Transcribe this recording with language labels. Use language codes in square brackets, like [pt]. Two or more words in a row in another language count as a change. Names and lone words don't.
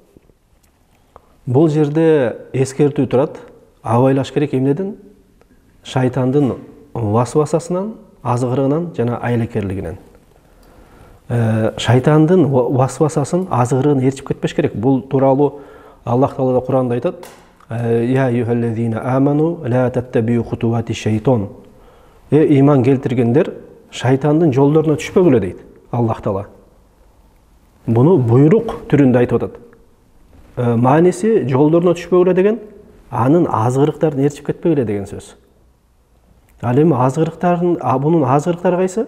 [ky] Бул жерде эскертүү турат. Абайлаш керек эмнеден? Шайтандын васвасасынан, азгырыгынан жана айлакерлигинен. Шайтандын васвасасын, азгырыгын ээрчип кетпеш керек. Бул тууралуу Аллах Таала Куранда айтат: [ar] "يا أيها الذين آمنوا لا تتبعوا خطوات الشيطان." [ky] Иман келтиргендер шайтандын жолдоруна түшпөгүлө дейт Аллах Таала. Буну буйрук түрүндө айтып атат. Мааниси жолдоруна түшпөгүлө деген анын азгырыктарын ээрчип кетпегиле деген сөз. Ал эми бунун азгырыктары кайсы?